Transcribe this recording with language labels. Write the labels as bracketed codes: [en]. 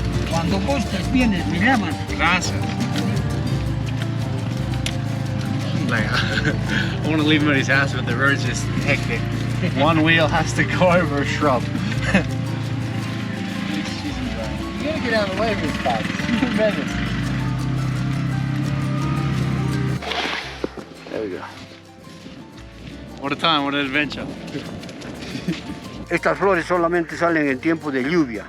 [es] Cuando gustes vienes, me llamas. Gracias. [en] Like, I want to leave him at his house, but the road's just hectic. One wheel has to go over a shrub. You gotta get out of the way of this bike. There we go. What a time, what an adventure. [es] Estas flores solamente salen en tiempo de lluvia